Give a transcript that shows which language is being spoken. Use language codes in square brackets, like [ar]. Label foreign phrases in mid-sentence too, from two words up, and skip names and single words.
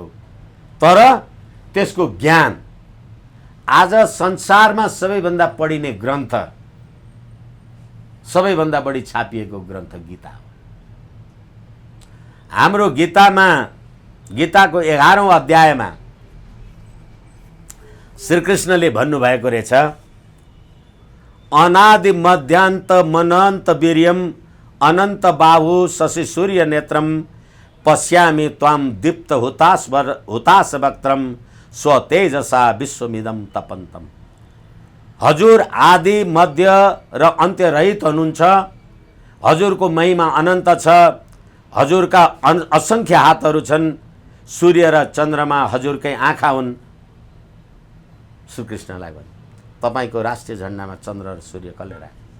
[ne] तर त्यसको ज्ञान, आज संसारमा सबैभन्दा पढिने ग्रन्थ, सबैभन्दा बढी छापिएको ग्रन्थ गीता हो। हाम्रो गीतामा, गीताको 11औं अध्यायमा श्रीकृष्णले भन्नुभएको रहेछ, [sa] अनादि मध्यान्त मनन्त वीर्यम अनन्त बाहु शशि सूर्य नेत्रम पश्यामि त्वाम दीप्त हुतास वक्त्रम स्वतेजसा विश्वमिदम तपन्तम। [ne] हजुर आदि मध्य र अन्त्य रहित हुनुहुन्छ। हजुरको महिमा अनन्त छ। हजुरका असङ्ख्य हातहरू छन्। सूर्य र चन्द्रमा हजुरकै आँखा हुन्। श्रीकृष्णलाई भने तपाईँको राष्ट्रिय झन्डामा चन्द्र र सूर्य कसले राखे?